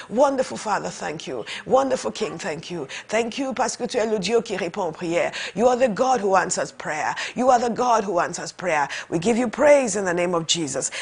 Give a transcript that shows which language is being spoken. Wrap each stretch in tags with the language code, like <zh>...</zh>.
<en>Wonderful Father, thank you. Wonderful King, thank you. Thank you</en> <fr>parce que tu es le Dieu qui répond aux prières.</fr> <en>You are the God who answers prayer. You are the God who answers prayer. We give you praise in the name of Jesus.</en>